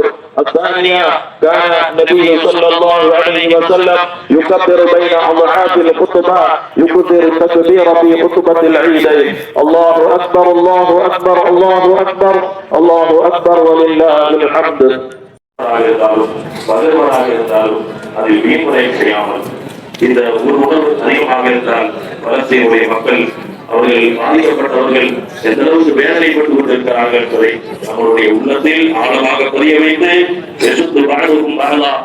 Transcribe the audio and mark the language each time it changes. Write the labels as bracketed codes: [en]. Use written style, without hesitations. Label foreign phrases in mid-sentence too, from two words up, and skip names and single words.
[ar] الثانية كان النبي صلى الله عليه وسلم يكبر بين أضعاف الخطبة، يكثر التكبير في خطبة العيدين. الله أكبر الله أكبر الله أكبر الله أكبر ولله الحمد. [ta] அதில் வீண்முறை செய்யாமல் இந்த ஒரு உணர்வு அதிகமாக இருந்தால் வளர்ச்சியுடைய மக்கள் அவர்கள் பாதிக்கப்பட்டவர்கள் எந்த அளவுக்கு வேதனைப்பட்டு கொண்டிருக்கிறார்கள் என்பதை நம்மளுடைய உள்ளத்தில் ஆழமாக பதிய வைத்து எசுத்து வாழ்வுக்கும் வரலாம்.